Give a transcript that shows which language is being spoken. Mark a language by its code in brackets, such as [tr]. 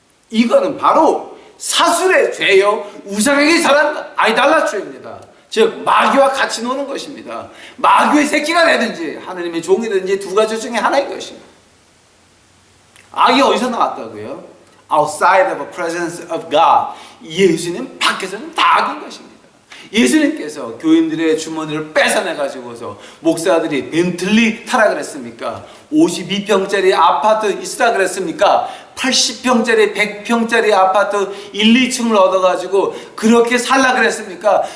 [ko] 이거는 바로 사술의 죄요, 우상에게 절하는 아이달라트리입니다. 즉 마귀와 같이 노는 것입니다. 마귀의 새끼가 되든지 하나님의 종이 되든지 두 가지 중에 하나인 것입니다. 악이 어디서 나왔다고요? [en] Outside of the presence of God. [ko] 예수님 밖에서는 다 악인 것입니다. 예수님께서 교인들의 주머니를 뺏어내가지고서 목사들이 벤틀리 타라 그랬습니까? 52평짜리 아파트 있으라 그랬습니까? 80평짜리 100평짜리 아파트 1, 2층을 얻어가지고 그렇게 살라 그랬습니까?